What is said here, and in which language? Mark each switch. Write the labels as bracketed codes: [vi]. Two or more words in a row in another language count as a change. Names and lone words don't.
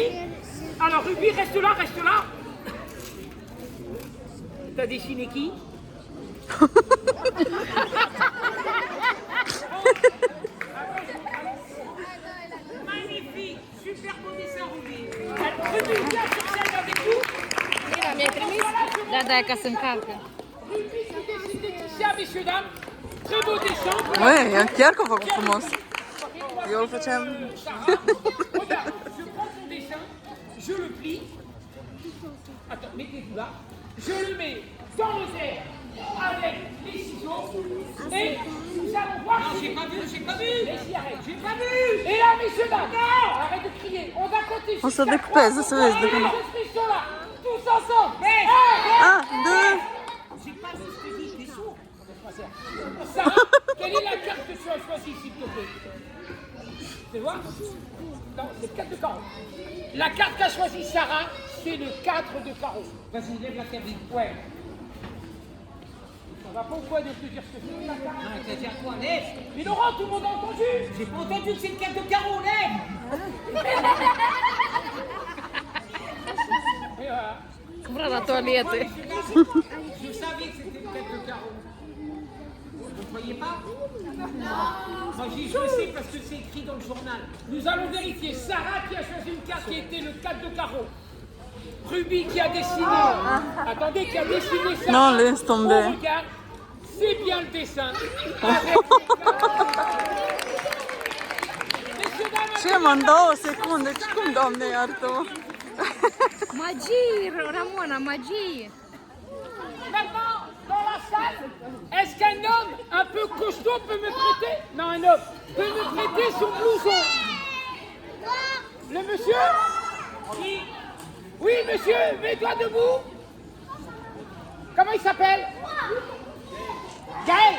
[fr] Alors Ruby, reste là, reste là. T'as dessiné qui? Magnifique, super beau dessin Ruby. Ruby, viens sur scène avec nous. [ro] Mira, mi-ai trimis? Da, ca să încarcă. [fr] Ruby, qui dessine Laetitia, messieurs, dames. Très beau dessin. [ro] Ué, e chiar că a făcut frumos. Eu îl făceam... [fr] Regarde, je prends ton dessin, je le plie. Attends, mettez-vous là. Je le mets dans le verre avec les ciseaux. Et nous allons voir. Non, j'ai pas vu, j'ai pas vu. Laisse-y, arrête, j'ai pas vu. Et là, messieurs, dames, non, arrête de crier. On va compter [ro] O să decupeze, să vezi de când... [fr] les inscriptions là, tous ensemble. Ah, de... J'ai pas vu ce que dit, t'es sourd. Sarah, quelle est la carte que tu as choisie, s'il te plaît? Tu vois? Non, c'est le 4 de carreau. La carte qu'a choisie Sarah, c'est le 4 de carreau. Vas-y, lève la cabine. Ouais. Ça va pas ou quoi de te dire ce que c'est la carte? Non, t'as dit quoi, lève? Mais Laurent, tout le monde a entendu. J'ai pas entendu que c'est le 4 de carreau, lève. Et voilà. [ro] Vreau la toaletă. [fr] Je savais que c'était le 4 de carreau. Vous ne croyez pas? Moi je sais parce que c'est écrit dans le journal. Nous allons vérifier. Sarah qui a choisi une carte qui était le 4 de carreau. Ruby qui a dessiné. Attendez, qui a dessiné ça. Non, laisse tomber. On regarde. C'est bien le dessin. [ro] Ce mă, în 2 secunde? Cum, Doamne, iartă-mă? [fr] Magie, Ramona, magie. Maintenant, dans la salle, est-ce qu'un homme un peu costaud peut me prêter? Non, un homme peut me prêter son blouson. Le monsieur? Oui. Oui, monsieur, mets-toi debout. Comment il s'appelle? Gaël.